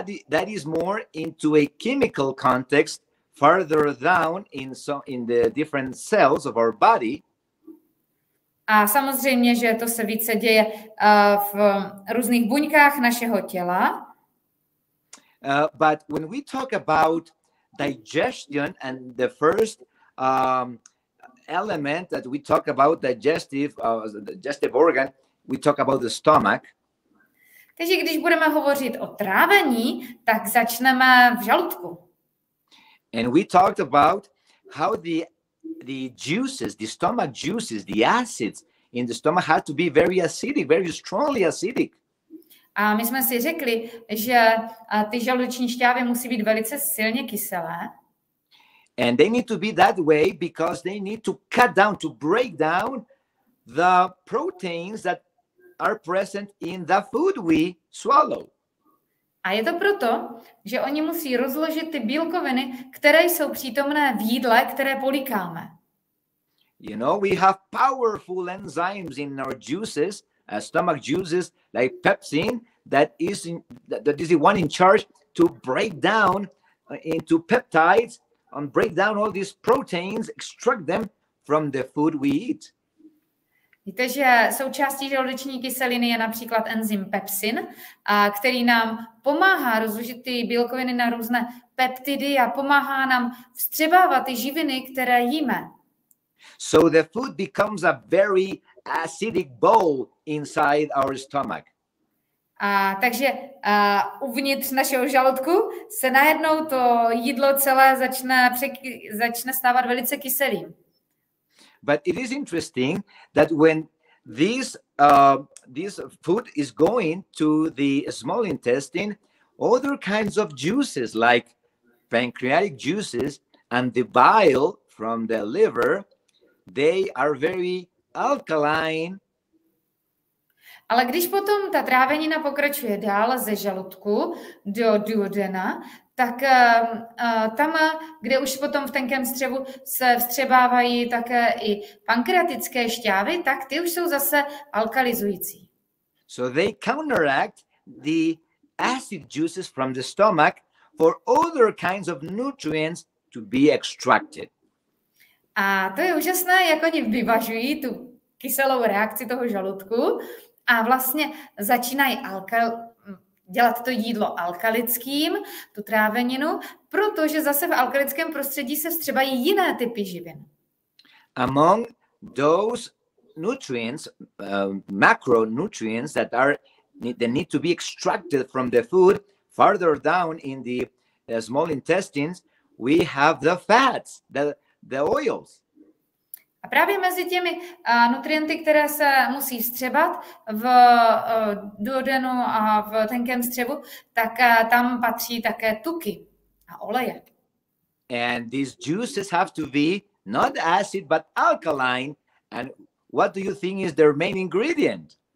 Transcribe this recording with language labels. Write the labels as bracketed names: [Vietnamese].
[English] That is more into a chemical context farther down in the different cells of our body. [Czech] A samozřejmě, že to se více děje v různých buňkách našeho těla. [English] But when we talk about digestion and the first element that we talk about digestive organ, we talk about the stomach. [Czech] Takže když budeme hovořit o trávení, tak začneme v žaludku. [English] And we talked about how the juices, the stomach juices, the acids in the stomach have to be very acidic, very strongly acidic. [Czech] A my jsme si řekli, že ty žaludeční šťávy musí být velice silně kyselé. [English] And they need to be that way because they need to cut down, to break down the proteins that are present in the food we swallow. [Czech] A je to proto, že oni musí rozložit ty bílkoviny, které jsou přítomné v jídle, které polikáme. [English] You know, we have powerful enzymes in our juices, stomach juices, like pepsin, that is the one in charge to break down into peptides and break down all these proteins, extract them from the food we eat. [Czech] Víte, že součástí žaludeční kyseliny je například enzym pepsin, který nám pomáhá rozložit ty bílkoviny na různé peptidy a pomáhá nám vstřebávat ty živiny, které jíme. [English] So the food becomes a very acidic bowl inside our stomach. [Czech] Takže uvnitř našeho žaludku se najednou to jídlo celé začne stávat velice kyselým. [English] But it is interesting that when this food is going to the small intestine, other kinds of juices like pancreatic juices and the bile from the liver, they are very alkaline. [Czech] Ale když potom ta trávenina pokračuje dál ze žaludku do duodena, tak tam, kde už potom v tenkém střevu se vstřebávají také i pankreatické šťávy, tak ty už jsou zase alkalizující. [English] So they counteract the acid juices from the stomach for other kinds of nutrients to be extracted. [Czech] A to je úžasné, jak oni vyvažují tu kyselou reakci toho žaludku a vlastně začínají dělat to jídlo alkalickým, tu tráveninu, protože zase v alkalickém prostředí se vstřebají jiné typy živin. [English] Among those nutrients, macronutrients that need to be extracted from the food farther down in the small intestines, we have the fats, the oils. [Czech] A právě mezi těmi nutrienty, které se musí vstřebat v duodenu a v tenkém střevu, tak tam patří také tuky a oleje. [English] And these juices have to be not acid but alkaline. And what do you think is their main ingredient?